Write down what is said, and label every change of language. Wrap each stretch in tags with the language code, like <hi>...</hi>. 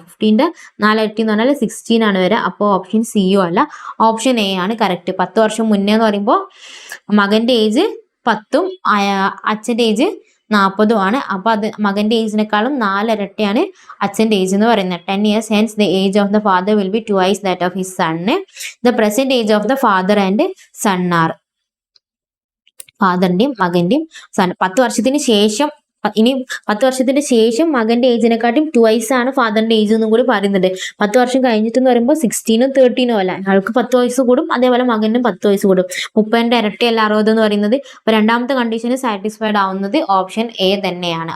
<ml>15ന്റെ 4 ഇരട്ടി എന്ന് പറഞ്ഞാൽ 16 ആണ് വരിക. അപ്പോൾ ഓപ്ഷൻ സിയോ അല്ല, ഓപ്ഷൻ എ ആണ് കറക്റ്റ്. 10 വർഷം മുന്നേ എന്ന് പറയുമ്പോൾ മകന്റെ ഏജ് 10ഉം അച്ഛന്റെ ഏജ് 40ഉം ആണ്. അപ്പൊ അത് മകന്റെ ഏജിനേക്കാളും 4 ഇരട്ടിയാണ് അച്ഛന്റെ ഏജ് എന്ന് പറയുന്നത്.</ml> <en>10 years hence the age of the father will be twice that of his son. The present age of the father and son are.</en> <ml>ഫാദറിന്റെയും മകന്റെയും 10 വർഷത്തിന് ശേഷം, ഇനി 10 വർഷത്തിന് ശേഷം മകന്റെ ഏജിനെക്കാട്ടും ട്വൈസ് ആണ് ഫാദറിന്റെ ഏജ് എന്നും കൂടി പറയുന്നുണ്ട്. 10 വർഷം കഴിഞ്ഞിട്ടെന്ന് പറയുമ്പോൾ 16ഉം 13ഉം അല്ല, അയാൾക്ക് 10 വയസ്സ് കൂടും, അതേപോലെ മകനും 10 വയസ്സ് കൂടും. 30ന്റെ ഇരട്ടിയല്ല 60 എന്ന് പറയുന്നത്. അപ്പൊ രണ്ടാമത്തെ കണ്ടീഷന് സാറ്റിസ്ഫൈഡ് ആവുന്നത് ഓപ്ഷൻ എ തന്നെയാണ്.</ml>